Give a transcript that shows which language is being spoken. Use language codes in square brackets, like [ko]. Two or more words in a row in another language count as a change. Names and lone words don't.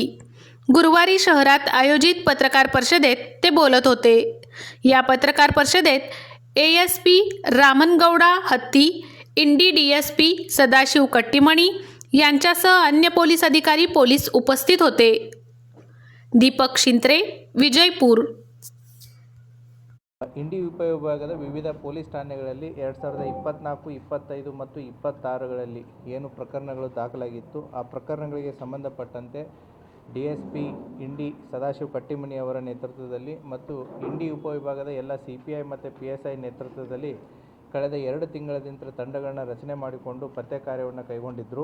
[mr] गुरुवारी शहरात आयोजित पत्रकार परिषदेत ते बोलत होते. या पत्रकार परिषदेत एएसपी रामनगौडा हत्ती, इंडी डीएसपी सदाशिव कट्टीमणी यांच्यासह अन्य पोलीस अधिकारी पोलीस उपस्थित होते. दीपक शिंत्रे, विजयपूर. [kn] ಇಂಡಿ ಉಪವಿಭಾಗದ ವಿವಿಧ ಪೊಲೀಸ್ ಠಾಣೆಗಳಲ್ಲಿ 2024, 25 ಮತ್ತು 26ಗಳಲ್ಲಿ ಏನು ಪ್ರಕರಣಗಳು ದಾಖಲಾಗಿತ್ತು ಆ ಪ್ರಕರಣಗಳಿಗೆ ಸಂಬಂಧಪಟ್ಟಂತೆ DSP ಇಂಡಿ ಸದಾಶಿವ ಕಟ್ಟಿಮನಿ ಅವರ ನೇತೃತ್ವದಲ್ಲಿ ಮತ್ತು ಇಂಡಿ ಉಪವಿಭಾಗದ ಎಲ್ಲ CPI ಮತ್ತು PSI ನೇತೃತ್ವದಲ್ಲಿ ಕಳೆದ 2 ತಿಂಗಳಿಂದ ತಂಡಗಳನ್ನು ರಚನೆ ಮಾಡಿಕೊಂಡು ಪತ್ತೆ ಕಾರ್ಯವನ್ನು ಕೈಗೊಂಡಿದ್ದರು.